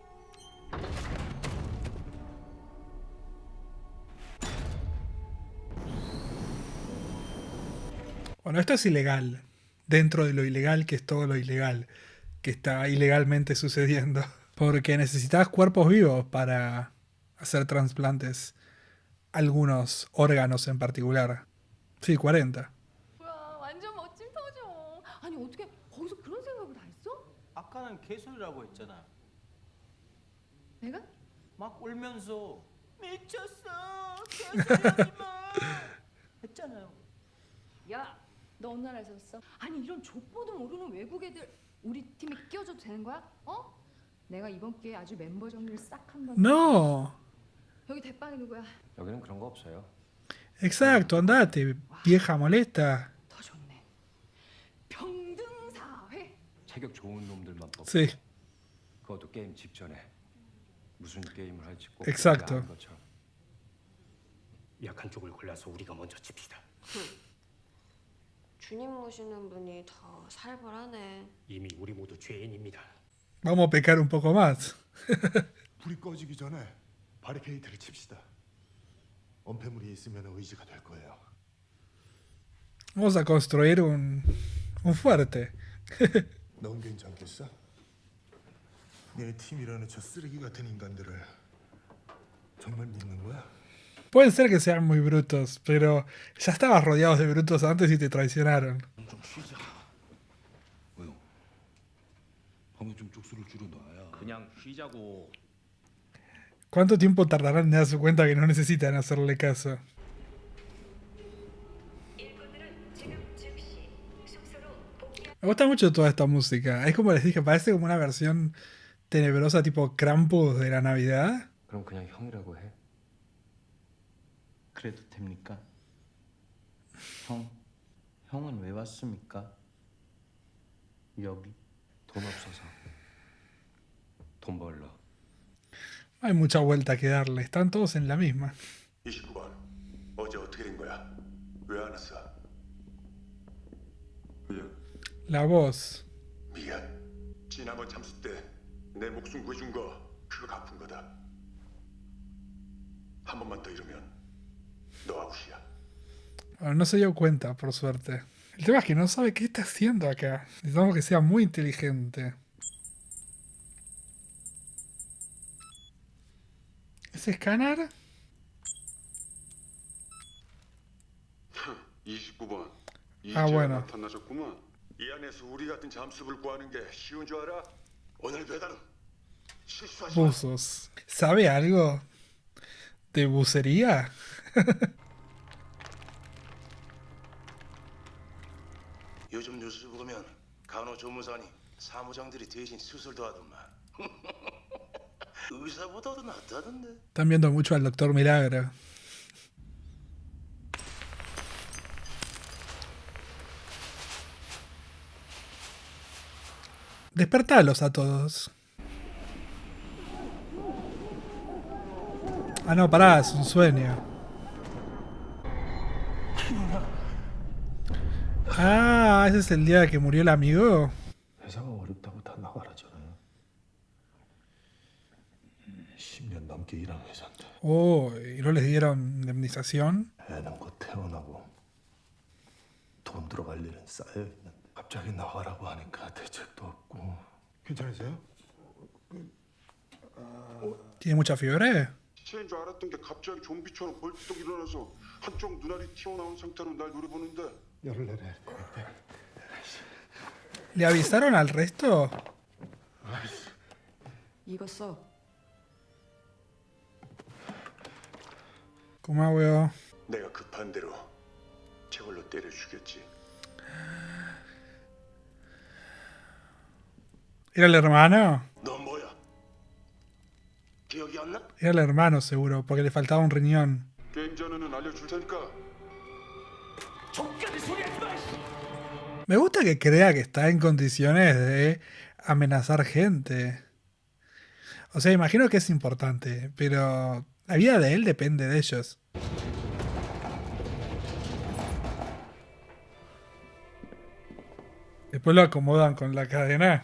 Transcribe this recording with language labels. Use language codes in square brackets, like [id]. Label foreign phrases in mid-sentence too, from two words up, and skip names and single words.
[es] Bueno, esto es ilegal. Dentro de lo ilegal que es todo lo ilegal que está ilegalmente sucediendo. Porque necesitas cuerpos vivos para hacer trasplantes. Algunos órganos en particular. Sí, 40. [ko] 뭐야 완전 멋진 터죠. 아니 어떻게 거기서 그런 생각을 다 했어? 아까는 개소리라고 했잖아. 내가? 막 울면서 미쳤어 개소리하지마 했잖아요. 야, 너 어느 나라에서 샀어? 아니 이런 족보도 모르는 외국 애들 우리 팀에 끼워줘도 되는 거야? 어? 내가 이번 기회에 아주 멤버 정리를 싹 한번. [es] No. [ko] 여기 대빵이 누구야? 여기는 그런 거 없어요. [es] Exacto, andate, vieja molesta. [ko] 더 좋네. 평등사회. 체격 좋은 놈들만 뽑고. [es] Sí, [ko] 그것도 게임 직전에 무슨 게임을 할지 꼭 [es] Exacto. [ko] 아는 것처럼. 약한 쪽을 골라서 우리가 먼저 칩시다. 주님 모시는 분이 더 살벌하네. 이미 우리 모두 죄인입니다. [es] vamos a pecar un poco más. [ko] 불이 꺼지기 전에 바리케이트를 칩시다. 엄폐물이 있으면 의지가 될 거예요. [es] Vamos a construir un fuerte. [ko] 넌 괜찮겠어? 내 팀이라는 저 쓰레기 같은 인간들을 정말 믿는 거야? [es] Pueden ser que sean muy brutos, pero ya estabas rodeados de brutos antes y te traicionaron. [ko] 좀 쉬자. 왜요? 방금 좀 쪽수를 줄여놔야. 그냥 쉬자고. [es] ¿Cuánto tiempo tardarán en darse cuenta que no necesitan hacerle caso? Me gusta mucho toda esta música. Es como les dije, parece como una versión tenebrosa tipo Krampus de la Navidad. [ko] 그럼 그냥 형이라고 해. 그래도 됩니까? 형은 왜 왔습니까? 여기 돈 없어서. 돈 벌러. [es] No hay mucha vuelta que darle, están todos en la misma. [ko] 29번. 어제 어떻게 된 거야? 왜 안 왔어? [es] La voz. [ko] 미안. 지난번 잠수 때 내 목숨 구해준 거 그거 갚은 거다. 한 번만 더 이러면 너 아웃이야. [es] Bueno, no se dio cuenta, por suerte. El tema es que no sabe qué está haciendo acá. Necesitamos que sea muy inteligente. ¿Es escáner? [ko] 29번. [es] 아, bueno. [ko] 나타나셨구만. 이 안에서 우리 같은 잠수를 구하는 게 쉬운 줄 알아? 오늘 배달은 실수하지 마. [es] Buzos. ¿Sabe algo de bucería? [ko] 요즘 뉴스 보면 간호조무사니 사무장들이 대신 수술도 하더만. 의사보다도 낫다던데. [es] Están viendo mucho al Doctor Milagro. Despertalos a todos. Ah, no, pará, es un sueño. Ah, ese es el día que murió el amigo. [ko] 회사가 어렵다고 다 나가라잖아요. 10년 넘게 일한 회사인데. [es] Oh, ¿y no les dieron indemnización? [ko] 애는 곧 태어나고 돈 들어갈 일은 쌓여 있는데 갑자기 나가라고 하니까 대책도 없고. 괜찮으세요? [es] ¿Tiene mucha fiebre? [ko] 시체인 줄 알았던 게 갑자기 좀비처럼 벌떡 일어나서 한쪽 눈알이 튀어나온 상태로 날 노려보는데 열을 내려. [es] ¿Le avisaron al resto? [ko] 이거 써. 고마워요. 내가 급한 대로 저걸로 때려 죽였지. [es] ¿Era el hermano? [ko] 너 뭐야? 기억이 안 나? [es] Era el hermano seguro, porque le faltaba un riñón. [ko] 게임 전에는 알려줄 테니까. [es] Me gusta que crea que está en condiciones de amenazar gente. O sea, imagino que es importante, pero la vida de él depende de ellos. Después lo acomodan con la cadena.